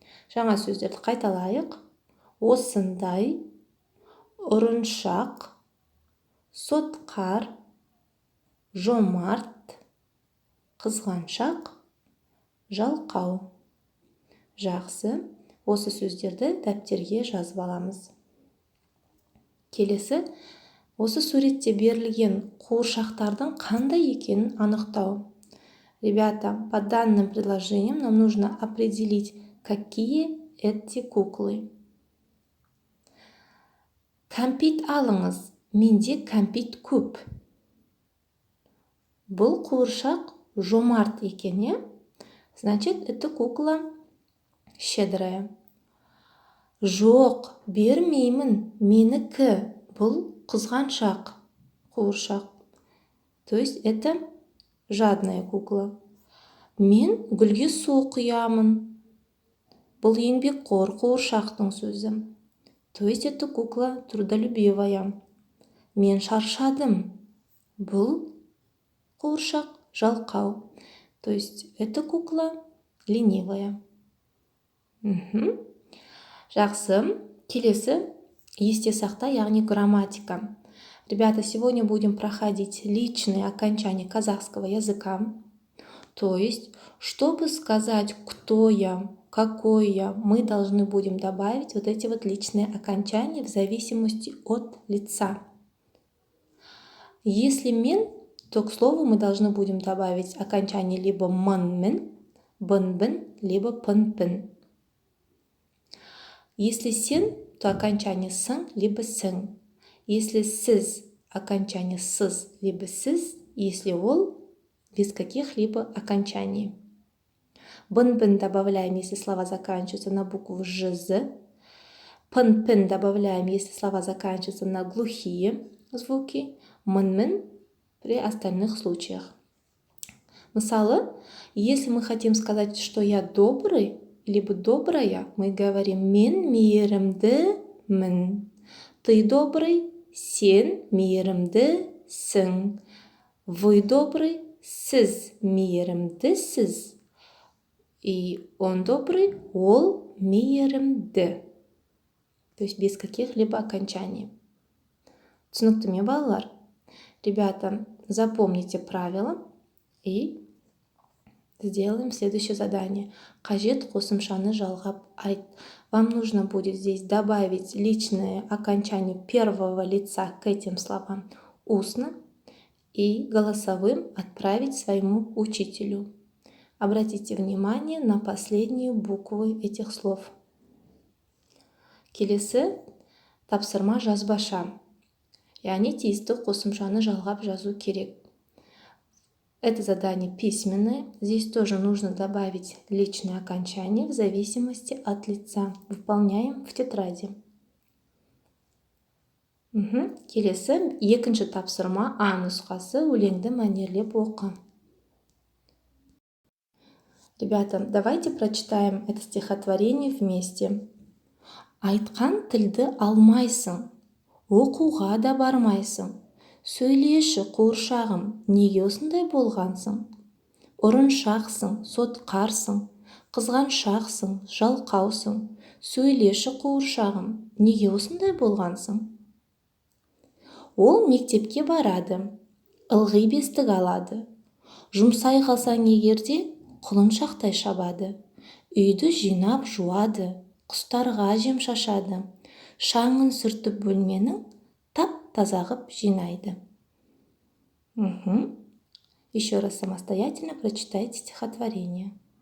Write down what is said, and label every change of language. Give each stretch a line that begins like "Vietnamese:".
Kazakh: Жаңа сөздерді қайталайық. Осындай, ұрыншақ, сотқар, жомарт, қызғаншақ, жалқау. Жақсы, осы сөздерді дәптерге жазып аламыз. Келесі, осы суретте берілген қуыршақтардың қандай екенін анықтау.
Russian: Ребята, по данным предложениям нам нужно определить, какие эти куклы.
Kazakh: Кәмпит алыңыз. Менде кәмпит көп. Бұл қуыршақ жомарт екен,
Russian: значит, это кукла щедрая.
Kazakh: Жоқ, бермеймін, менікі. Бұл қызғаншақ қуыршақ.
Russian: То есть, это жадная кукла.
Kazakh: Мен гүлге су құямын. Бұл еңбекқор қуыршақтың сөзі.
Russian: То есть, это кукла трудолюбивая.
Kazakh: Мен шаршадым. Бұл қуыршақ жалқау.
Russian: То есть, это кукла ленивая.
Kazakh: Жақсы. Келесі есте сақта, яғни грамматика.
Russian: Ребята, сегодня будем проходить личные окончания казахского языка. То есть, чтобы сказать, кто я, какой я, мы должны будем добавить вот эти вот личные окончания в зависимости от лица. Если мен, то к слову мы должны будем добавить окончание либо манмен, бынбын, либо пынпын. Если сен, то окончание сын, либо сын. Если сіз, окончание сыз, либо сіз. Если ол, без каких-либо окончаний. Бын-бын добавляем, если слова заканчиваются на букву «ж», пын-пын добавляем, если слова заканчиваются на глухие звуки, мын-мын при остальных случаях. Мысалы, если мы хотим сказать, что я добрый, либо добрая, мы говорим
Kazakh: «мен мейірімдімін».
Russian: Ты добрый,
Kazakh: сен мейірімдісің.
Russian: Вы добрый,
Kazakh: сіз мейірімдісіз.
Russian: И он добрый,
Kazakh: ол мейірімді.
Russian: То есть без каких-либо окончаний.
Kazakh: Түсінікті ме, балалар?
Russian: Ребята, запомните правила и сделаем следующее задание.
Kazakh: Қажет қосымшаны жалғап айт.
Russian: Вам нужно будет здесь добавить личное окончание первого лица к этим словам устно и голосовым отправить своему учителю. Обратите внимание на последние буквы этих слов.
Kazakh: Келесі тапсырма жазбаша. Яғни тиісті қосымшаны жалғап жазу керек.
Russian: Это задание письменное. Здесь тоже нужно добавить личное окончание в зависимости от лица. Выполняем в тетради.
Kazakh: Келесі екінші тапсырма А нұсқасы, өлеңді мәнерлеп оқы.
Russian: Ребята, давайте прочитаем это стихотворение вместе.
Kazakh: Айтқан тілді алмайсың, оқуға да бармайсың. Сөйлеші, қуыршағым, неге осындай болғансың? Ұрыншақсың, сотқарсың, қызғаншақсың, жалқаусың. Сөйлеші, қуыршағым, неге осындай болғансың? Ол мектепке барады, ылғи бестік алады. Жұмсай қалсаң егерде, құлыншақтай шабады. Үйді жинап жуады, құстарға жем шашады. Шаңын сүртіп бөлменің тап-таза ғып жинайды.
Russian: Еще раз самостоятельно прочитайте стихотворение.